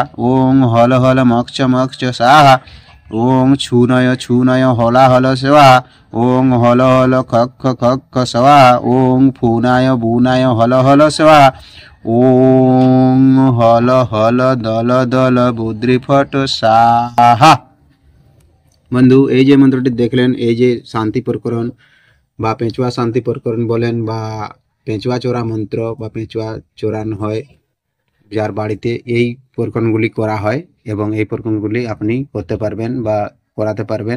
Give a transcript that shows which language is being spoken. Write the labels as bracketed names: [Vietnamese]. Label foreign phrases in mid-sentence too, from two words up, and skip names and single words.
[Sanskrit] ओम हल हल मक्ष मक्ष स्वाहा। ओम छूनय हला हल स्वाहा। ओम हल हल खख खख स्वाहा। ओम फूनाय बुनाय हल हल स्वाहा। ओम हल हल दल दल बुद्धिफट स्वाहा। [Bangla] বন্ধু, এই যে মন্ত্রটি দেখলেন, এই যে শান্তি প্রকরণ বা পেঁচুয়া শান্তি প্রকরণ বলেন বা পেঁচুয়া চোরা মন্ত্র বা পেঁচুয়া চোরানো হয় যার বাড়িতে, এই প্রকরণগুলি করা হয় এবং এই প্রকরণগুলি আপনি করতে পারবেন বা করাতে পারবেন।